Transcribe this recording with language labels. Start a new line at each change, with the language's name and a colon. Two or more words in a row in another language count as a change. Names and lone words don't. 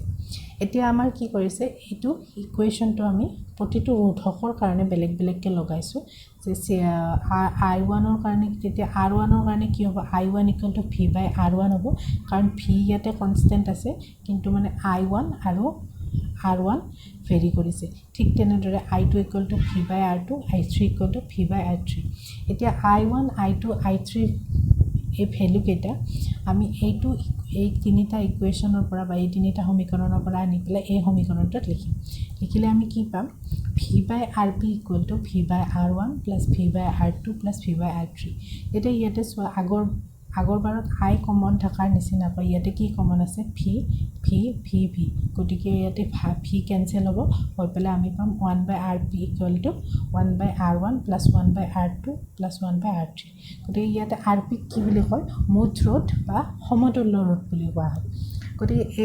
Assamese: এতিয়া আমাৰ কি কৰিছে এইটো ইকুৱেশ্যনটো আমি প্ৰতিটো ৰোধকৰ কাৰণে বেলেগ বেলেগকৈ লগাইছোঁ যে I1 ৰ কাৰণে তেতিয়া R1 ৰ কাৰণে কি হ'ব I1 = V/R1 হ'ব কাৰণ V ইয়াতে কনষ্টেন্ট আছে কিন্তু মানে I1 আৰু R1 ভেৰি কৰিছে ঠিক তেনেদৰে I2 = V/R2 I3 = V/R3 এতিয়া I1 I2 I3 এই ভ্যালু কেইটা আমি এই তিনিটা ইকুৱেশ্যনৰ পৰা বা এই তিনিটা সমীকৰণৰ পৰা আনি পেলাই এই সমীকৰণটোত লিখিলে আমি কি পাম V/RP = V/R1 + V/R2 + V/R3 এতিয়া ইয়াতে চোৱা আগৰবাৰত I কমন থকাৰ নিচিনা পাই ইয়াতে কি কমন আছে V গতিকে ইয়াতে V কেনসেল হ'ব হৈ পেলাই আমি পাম 1/RP = 1/R1 + 1/R2 + 1/R3 গতিকে ইয়াতে RP কি বুলি কয় মুঠ ৰোধ বা সমতুল্য ৰোধ বুলি কোৱা হয় গতিকে